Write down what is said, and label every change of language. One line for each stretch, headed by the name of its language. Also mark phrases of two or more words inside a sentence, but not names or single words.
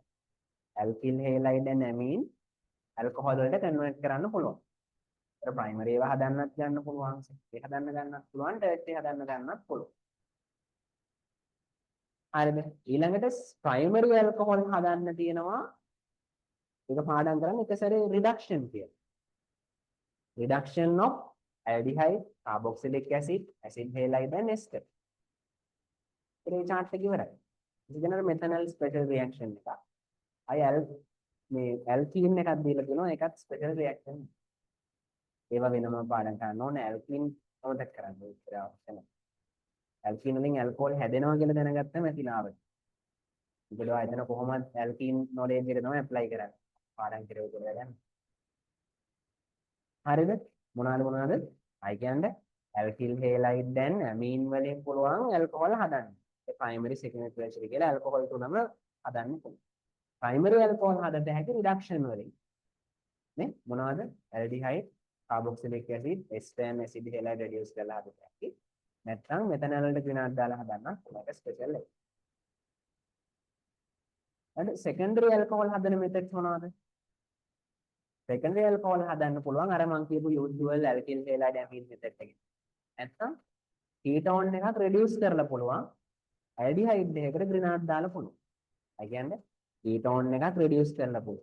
English: alkyl halide and amine alcohol
Sinhala: වලට කන්වර්ට් කරන්න පුළුවන්. ඒතර ප්‍රයිමරි ඒවා හදන්නත් ගන්න පුළුවන්. ඒ හදන්න ගන්නත් පුළුවන්. ටර්ෂරි හදන්න ගන්නත් පුළුවන්. හරිද? ඊළඟට
English: primary alcohol
Sinhala: හදන්න තියෙනවා. ඒක පාඩම් කරන්න එක සැරේ රිඩක්ෂන් කියලා.
English: Reduction of aldehyde, carboxylic acid, acid halide and ester.
Sinhala: ඒ chart එක ඉවරයි. ඉතින්
English: methanol special reaction
Sinhala: එක. අය මේ alkene එකක් දීලා තියෙනවා ඒකත්
English: special reaction.
Sinhala: ඒවා වෙනම පාඩම් කරන්න ඕනේ. alkene අමතක කරන්න ඉතින් අවශ්‍ය නැහැ. alkene වලින් alcohol හැදෙනවා කියලා දැනගත්තම ඇතිලාවට. ඒකද එතන කොහොමද
English: alkene knowledge
Sinhala: එක තමයි apply කරන්නේ. පාඩම් කරේ කියලා ගන්න. හරිද? මොනවාද? I කියන්නේ
English: alkyl halide and amine
Sinhala: වලින් පුළුවන් alcohol හදන්න. ඒ
English: primary secondary tertiary
Sinhala: කියලා alcohol තුනම හදන්න පුළුවන්.
English: primary alcohol
Sinhala: හදන්න හැකි reduction වලින්. නේ? මොනවාද?
English: aldehyde, carboxylic acid, ester and acid halide reduce
Sinhala: කරලා හදන්න හැකි. නැත්නම් methanol වලට ක්‍රියාවක් දාලා හදන්න ඒක ස්පෙෂල් එක.
English: and secondary alcohol හදන methods මොනවාද? secondary alcohol
Sinhala: හදන්න පුළුවන් අර මං කියපු
English: usual alkyl halide amine method
Sinhala: එකෙන්. නැත්නම් ketone එකක් reduce කරලා පුළුවන් aldehyde එකකට grenade දාලා පුළුවන්. ඒ කියන්නේ ketone එකක් reduce කරලා පුළුවන්.